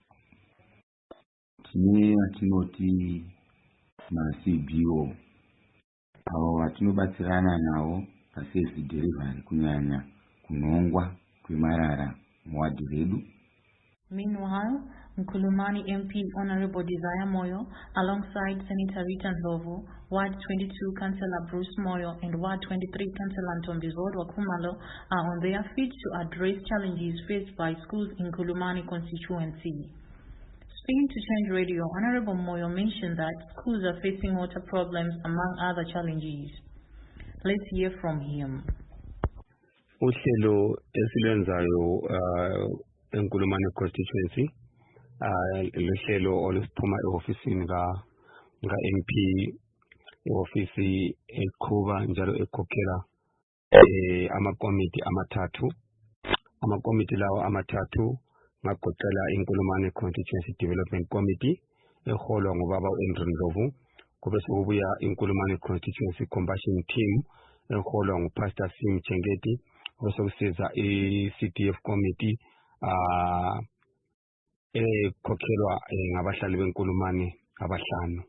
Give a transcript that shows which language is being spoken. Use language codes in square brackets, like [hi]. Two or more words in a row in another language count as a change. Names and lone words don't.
[sn] Tine vatinoti ma-CBO avo vatinobatsirana navo [en] paservice delivery [sn] kunyanya kunongwa kwemarara muwadhi redu. [en] Meanwhile, Nkulumani MP Honorable Desire Moyo, alongside Senator Rita Ndlovu, Ward 22 Councillor Bruce Moyo, and Ward 23 Councillor Ntombizodwa Khumalo are on their feet to address challenges faced by schools in Nkulumani constituency. Speaking to Change Radio, Honorable Moyo mentioned that schools are facing water problems among other challenges. Let's hear from him. [nd] Uhlelo esilwenzayo eNkulumani constituency luhlelo oluphuma e-ofisini ka MP e-ofisi eqhuba njalo ekhokhela amakomiti lawo amathathu ngagoqela iNkulumani Constituency Development Committee eholwa ngubaba uAndrew Ndlovu, kube sekubuya iNkulumani Constituency Compassion Team eholwa nguPastor Sim Chengeti, kube sekusiza i-CDF Committee ekhokhelwa ngabahlali beNkulumani abahlanu.